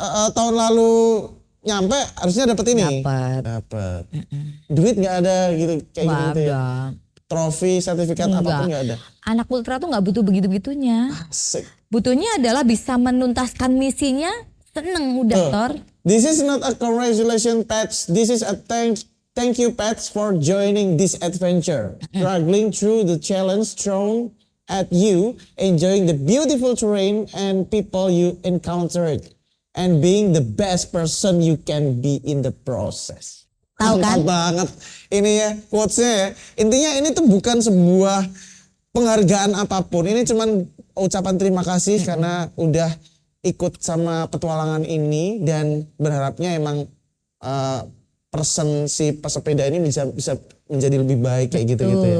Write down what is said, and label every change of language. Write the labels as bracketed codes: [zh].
[id] tahun lalu nyampe harusnya dapat ini. Dapat. Duit nggak ada gitu kayak Nggak gitu ya. ada. Trofi, sertifikat apapun nggak ada. Anak ultra tuh nggak butuh begitu-begitunya. Asik. Butuhnya adalah bisa menuntaskan misinya, seneng udah Tor. [en] This is not a congratulation patch. This is a thank you patch for joining this adventure. Struggling through the challenge thrown at you, enjoying the beautiful terrain and people you encountered, and being the best person you can be in the process. [id] Tahu kan? Mantap banget ini ya quotes-nya ya. Intinya ini tuh bukan sebuah penghargaan apapun. Ini cuman ucapan terima kasih karena udah ikut sama petualangan ini dan berharapnya emang person si pesepeda ini bisa menjadi lebih baik kayak gitu-gitu ya.